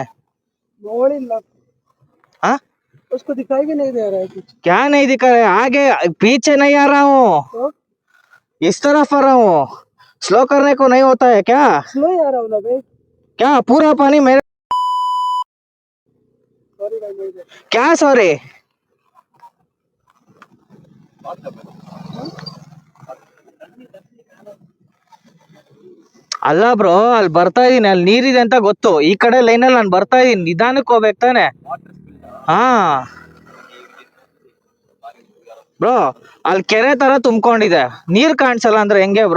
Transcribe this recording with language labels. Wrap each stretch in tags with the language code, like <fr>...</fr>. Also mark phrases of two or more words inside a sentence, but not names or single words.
<kn>ನೋಡಿಲ್ಲ.</kn> <hi>हाँ उसको दिखाई भी नहीं दे रहा है कुछ। क्या नहीं दिखा रहा है? आगे पीछे नहीं आ रहा हूँ, तो इस तरफ आ रहा हूँ. स्लो करने को नहीं होता है क्या? स्लो ही आ रहा हूँ ना भाई। क्या पूरा पानी मेरे? सॉरी भाई, नहीं दे। क्या सॉरी?</hi> <kn>ಅಲ್ಲ ಬ್ರೋ, ಅಲ್ಲಿ ಬರ್ತಾ ಇದೀನಿ, ಅಲ್ಲಿ ನೀರಿದೆ ಅಂತ ಗೊತ್ತು. ಈ ಕಡೆ ಲೈನಲ್ಲಿ ನಾನು ಬರ್ತಾ ಇದೀನಿ, ನಿಧಾನಕ್ಕೆ ಹೋಗ್ಬೇಕು ತಾನೆ. ಹಾ ಬ್ರೋ, ಅಲ್ಲಿ ಕೆರೆ ತರ ತುಂಬ್ಕೊಂಡಿದೆ, ನೀರ್ ಕಾಣಿಸಲ್ಲ ಅಂದ್ರೆ ಹೆಂಗೆ ಬ್ರೋ?</kn>